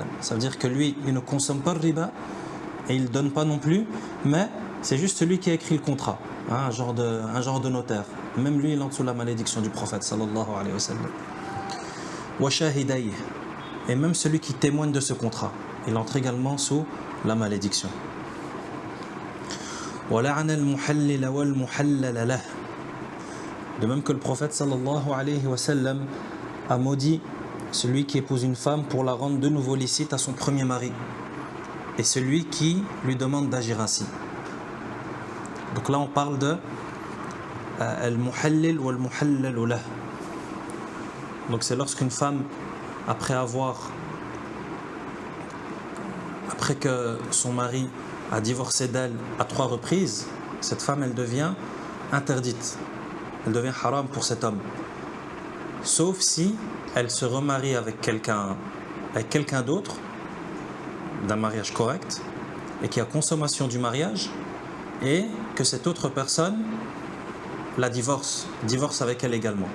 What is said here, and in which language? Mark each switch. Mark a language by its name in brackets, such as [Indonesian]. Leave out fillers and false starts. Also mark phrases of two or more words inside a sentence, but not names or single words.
[French] Ça veut dire que lui, il ne consomme pas le riba et il ne donne pas non plus, mais c'est juste celui qui a écrit le contrat, un genre de notaire. Même lui, il entre sous la malédiction du prophète [Arabic] صلى الله عليه وسلم. وشاهديه, [French] et même celui qui témoigne de ce contrat, il entre également sous la malédiction. [Arabic] ولعن المحلل والمحلل له. [French] De même que le prophète [Arabic] صلى الله عليه وسلم [French] a maudit celui qui épouse une femme pour la rendre de nouveau licite à son premier mari et celui qui lui demande d'agir ainsi. Donc là on parle de [Arabic] المحلل والمحلل له. [French] Donc c'est lorsqu'une femme, après que son mari a divorcé d'elle à 3 reprises, cette femme elle devient interdite. Elle devient haram pour cet homme, sauf si elle se remarie avec quelqu'un d'autre, d'un mariage correct, et qui a consommation du mariage, et que cette autre personne la divorce avec elle également.